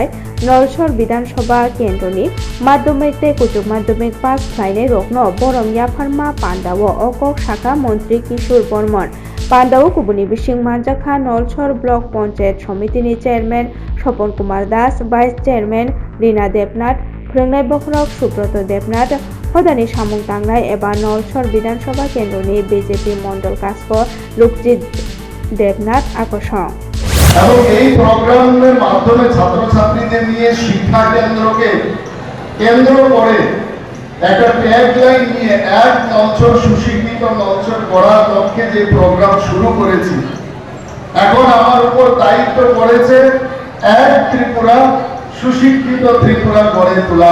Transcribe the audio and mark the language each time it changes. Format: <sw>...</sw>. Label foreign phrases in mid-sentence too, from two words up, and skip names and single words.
<trp>नलछर विधानसभा केन्द्रनि माध्यमिक ते कुचुक माध्यमिक पास ख्लायनाय रखनो बरम याफारमा पान्डावो अकक शाखा मन्त्री किशोर बर्मन पान्डावो कुबुनि बिसिं मानजाखा नलछर ब्लक पंचायत समितिनि चेयरमैन स्वपन कुमार दास</trp> <en>vice chairman</en> <trp>रीना देबनाथ फोरोंनाय बखरक सुब्रत देबनाथ हदानि सामुं तांनाय एबा नलछर विधानसभा केन्द्रनि बीजेपी मंडल कास्क लुकजित দেবনাথ আকর্ষণ</trp> <bn>এবং এই প্রোগ্রামের মাধ্যমে ছাত্রছাত্রীদের নিয়ে শিক্ষা কেন্দ্রকে কেন্দ্র করে একটা ট্যাগলাইন নিয়ে এক নলছর সুশিক্ষিত নলছর গড়ার লক্ষ্যে যে প্রোগ্রাম শুরু করেছি, এখন আমার উপর দায়িত্ব পড়েছে এক ত্রিপুরা সুশিক্ষিত ত্রিপুরা গড়ে তোলা।</bn>